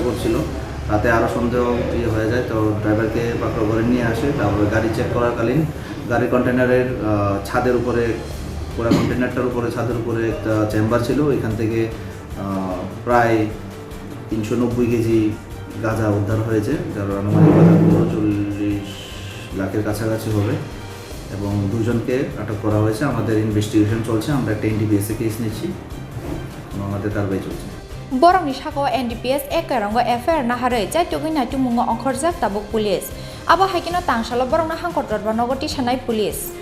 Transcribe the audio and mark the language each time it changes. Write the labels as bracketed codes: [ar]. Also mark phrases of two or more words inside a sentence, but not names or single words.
[bn] করছিল তাতে আরও সন্দেহ হয়ে যায় তো ড্রাইভারকে পাকড়াও করে নিয়ে আসে তারপরে গাড়ি চেক করাকালীন গাড়ির কন্টেনারের ছাদের উপরে পুরো কন্টেনারটার উপরে ছাদের উপরে একটা চেম্বার ছিল এখান থেকে প্রায় 390 কেজি গাঁজা উদ্ধার হয়েছে যার আনুমানিক বাজার 40 লাখের কাছাকাছি হবে এবং দুজনকে আটক করা হয়েছে আমাদের ইনভেস্টিগেশন চলছে আমরা একটা এনডিপিএস কেস নিচ্ছি এবং আমাদের কারবাই চলছে [trp] Borongni Shako NDPS Ekarango FR Nahare Jaitogin Natumungo Onkhorjak Tabuk Police Abo Haikino Tangshalo Borongna Hangkotor Banogoti Shanai Police